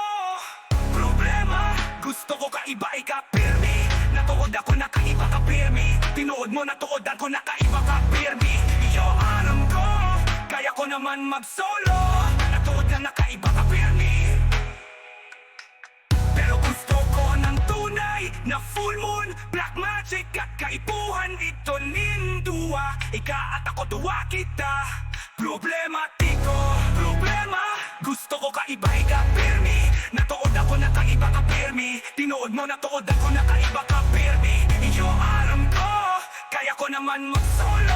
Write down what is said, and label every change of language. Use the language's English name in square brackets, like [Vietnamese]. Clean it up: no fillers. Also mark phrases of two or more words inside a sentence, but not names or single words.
[Bikol] Problema, gusto ko kaiba ikapirmi. Natuod ako na kaiba ka pirmi. Tinuod mo natuod ako na kaiba ka pirmi. [Filipino] Iyo alam ko, kaya ko naman mag-solo. [Bikol] Natuod ka na kaiba ka pirmi. [Filipino] Pero gusto ko ng tunay na [English] full moon, black magic [Filipino] at kaipuhan. [Bikol] Ito nindua, ika at ako duwa kita. Problematiko, problema, gusto ko kaiba ikapirmi. Natuod ako na kaiba ka pirmi. Tinuod mo natuod ako na kaiba ka pirmi. [Filipino] Iyo alam ko, kaya ko naman mag-solo.